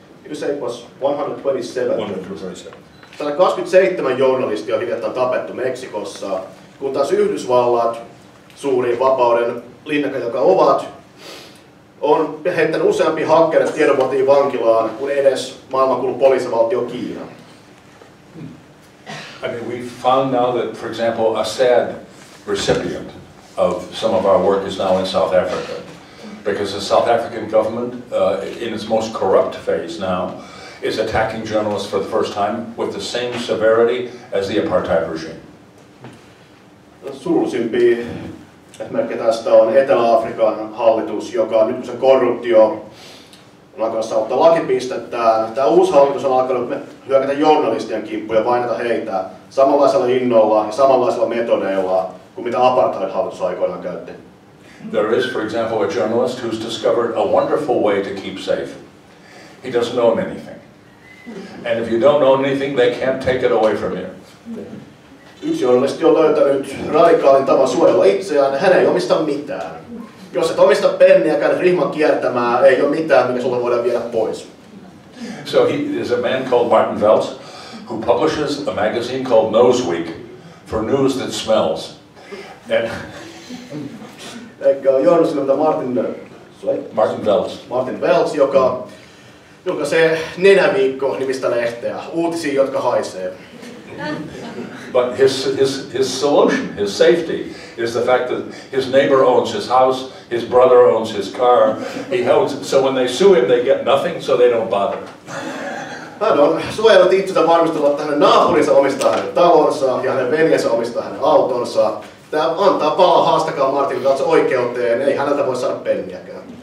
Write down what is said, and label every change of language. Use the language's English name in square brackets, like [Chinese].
[English] You say it was 127. [Finnish] 127 journalistia on hiljattain tapettu Meksikossa, kun taas Yhdysvallat, suuri vapauden linnake, joka ovat, on heittänyt useampia hakkereita tiedonvuotajia vankilaan kuin edes maailmankuulu poliisivaltio Kiina. [English] I mean, we found now that, for example, a sad recipient of some of our work is now in South Africa, because the South African government, in its most corrupt phase now, is attacking journalists for the first time with the same severity as the apartheid regime. [Finnish] Surullisimpi esimerkki tästä on Etelä-Afrikan hallitus, joka nyt kun se korruptio on alkanut saavuttaa lakipistettään. Tämä uusi hallitus on alkanut hyökätä journalistien kimppuun ja vainata heitä samanlaisella innolla ja samanlaisilla metodeilla kuin mitä apartheid-hallitus aikoinaan käytti. [English] There is, for example, a journalist who's discovered a wonderful way to keep safe. He doesn't own anything. And if you don't own anything, they can't take it away from you. [Finnish] Yksi journalisti on löytänyt radikaalin tavan suojella itseään, hän ei omista mitään. Jos et omista penniäkään rihman kiertämään, ei ole mitään, mikä sulle voidaan viedä pois. [English] So there's a man called Martin Welz who publishes a magazine called Noseweek for news that smells. And [Finnish] journalisti on Martin Welz, joka julkaisee Nenäviikko-nimistä lehteä, uutisia, jotka haisee. [English] But his solution, his safety, is the fact that his neighbor owns his house, his brother owns his car. He owns, so when they sue him, they get nothing, so they don't bother. [Finnish] Hän on suojellut itsensä varmistella, että hänen naapurinsa omistaa hänen talonsa ja hänen veljensä omistaa hänen autonsa. Tämä antaa palaa, haastakaa Martin Welz oikeuteen, ei häneltä voi saada penniäkään.